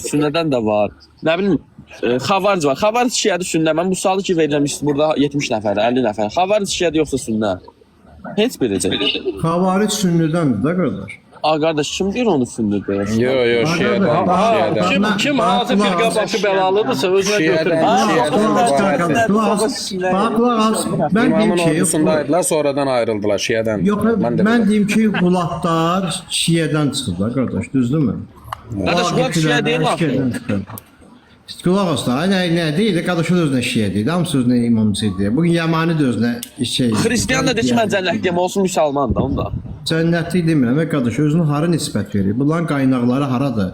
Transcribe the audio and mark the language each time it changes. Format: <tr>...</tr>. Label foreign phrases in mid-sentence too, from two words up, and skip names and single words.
<az>Sünnədən də var. Nə bilim, xavaric var. Xavaric şiədir sünnə. Mən bu sualı ki verirəm burada 70 nəfər, 50 nəfər. Xavaric şiədir yoxsa sünnə? Heç biridir. Xavaric sünnidəndir da qardaş. A qardaş, kim deyir onu sünnədir? Yox, şiədən. Kim hansı firqə başı bəlalıdırsa özünə götürür.</az> <tr>Ben diyeyim</tr> <az>İmamın ki, ordusundaydılar, sonradan ayrıldılar şiədən.</az> <tr>yok ben diyeyim</tr> <az>ki Qulatlar şiədən çıxıblar qardaş, düzdürmü? Qardaş, bu şiə deyil axı. Qulaq asla, nə deyil, qardaş özünə şiə deyil, hamısı özünə imamcı deyil. Bugün Yamani də özünə şey. Xristian da deyir ki, mən cənnətliyəm, olsun müsəlman da onda. Cənnətlik demirəm, qardaş özünü hara nisbət verir? Bunların qaynaqları haradır?</az>